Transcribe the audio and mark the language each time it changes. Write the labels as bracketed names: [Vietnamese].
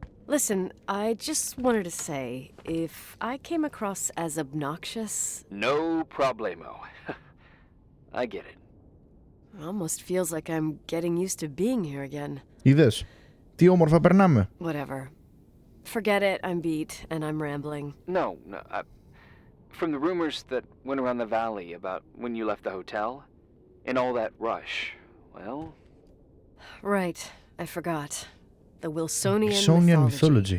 [English] listen, I just wanted to say, if I came across as obnoxious, No problemo. I get it. it almost feels like I'm getting used to being here again. [Greek] Είδες, τι όμορφα περνάμε. [English] Whatever. Forget it, I'm beat, and I'm rambling. No. From the rumors that went around the valley about when you left the hotel, and all that rush, well... Right, I forgot. The Wilsonian Wilsonian mythology.